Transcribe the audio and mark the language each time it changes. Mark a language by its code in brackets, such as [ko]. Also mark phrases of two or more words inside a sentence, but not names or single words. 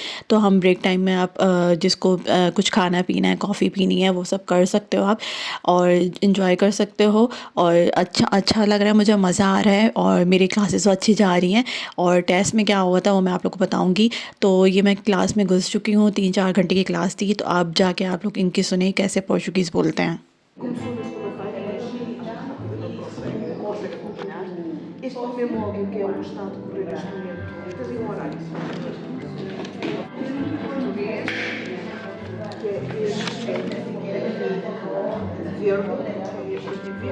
[hi] तो हम ब्रेक टाइम में आप जिसको कुछ खाना पीना है, कॉफ़ी पीनी है, वो सब कर सकते हो आप और इन्जॉय कर सकते हो। और अच्छा अच्छा लग रहा है, मुझे मज़ा आ रहा है और मेरी क्लासेस तो अच्छी जा रही हैं। और टेस्ट में क्या हुआ था वो मैं आप लोग को बताऊँगी। तो ये मैं क्लास में घुस चुकी हूँ, 3-4 घंटे की क्लास थी। तो आप जाके आप लोग इनकी सुने कैसे पोर्चुगीज़ बोलते हैं। [pt] Começou na segunda-feira, mas acho que rápido consegue acompanhar. Este primeiro módulo, que é o que está a decorrer neste momento, tens aí um horário, português, que é este verde, que é este aqui.